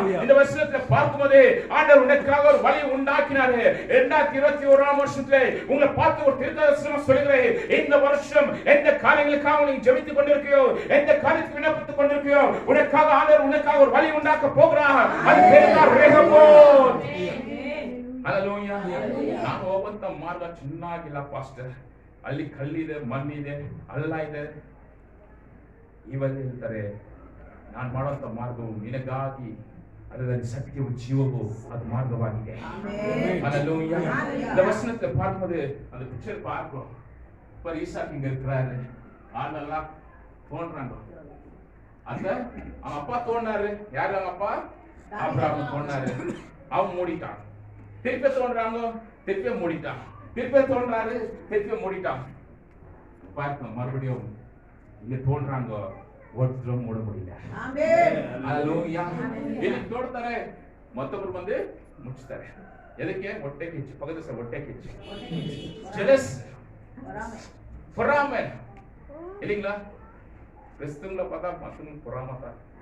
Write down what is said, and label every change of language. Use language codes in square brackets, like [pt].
[ta] இந்த வருஷத்துல பார்க்கும்போது ஆண்டவர் உனக்காக ஒரு வழி உண்டாக்கினாரு. 2021 வருஷத்துல உங்களை பார்த்து ஒரு தீர்க்கதரிசனம் சொல்கிறேன். இந்த வருஷம் எந்த காரியங்களுக்காக நீ ஜெபித்துக் கொண்டிருக்கியோ, எந்த காரியத்துக்கு விண்ணப்பித்துக் கொண்டிருக்கியோ, உனக்காக ஆண்டவர் உனக்காக ஒரு வழி உண்டாக்க போகிறார். அது பேர் தான் ரெஹோபோத். ಹalleluya. [kn] ನಾನು ಹೋಗುವಂತ ಮಾರ್ಗ ಚೆನ್ನಾಗಿಲ್ಲ ಪಾಸ್ಟರ್, ಅಲ್ಲಿ ಕಲ್ಲಿದೆ, ಮಣ್ಣಿದೆ, ಹಳ್ಳ ಇದೆ. ಇವೆಲ್ಲ ಹೇಳ್ತಾರೆ, ನಾನು ಮಾಡುವಂತ ಮಾರ್ಗವು ನಿನಗಾಗಿ ಅದರಲ್ಲಿ ಸತ್ಯವು ಜೀವವು ಅದು ಮಾರ್ಗವಾಗಿದೆ. [ta] ஹalleluya. இந்த வசனத்தை பார்க்கும்போது அந்த பிக்சர் பார்க்கிறோம். இப்ப ஈசாக்கு இங்க இருக்கிறாரு, ஆளெல்லாம் தோன்றாங்க. அந்த அவன் அப்பா தோன்றாரு. யாரு அவங்க அப்பா? ஆபிரகாம் தோன்றாரு. அவன் மூடிட்டான். திருப்பி தோன்றாங்க, திருப்பி மூடிட்டான். திருப்பி தோன்றாரு, திருப்பி மூடிட்டான். பார்க்கணும் மறுபடியும் இங்க தோன்றாங்க, ஒருத்தரும் மூட முடியல. ஹalleluya. [kn] ಇಲ್ಲಿ ತೋಡ್ತಾರೆ, ಮತ್ತೊಬ್ಬರು ಬಂದು ಮುಚ್ಚುತ್ತಾರೆ. ಎದಕ್ಕೆ? ಹೊಟ್ಟೆ ಕಿಚ್ಚು. ಪಕ್ಕದ ಸಹ ಹೊಟ್ಟೆ ಕಿಚ್ಚು, ಜೆಲಸ್, [ta] பொறாமை இல்லைங்களா? கிறிஸ்துவங்களை பார்த்தா மத்தவங்க பொறாமை தான்.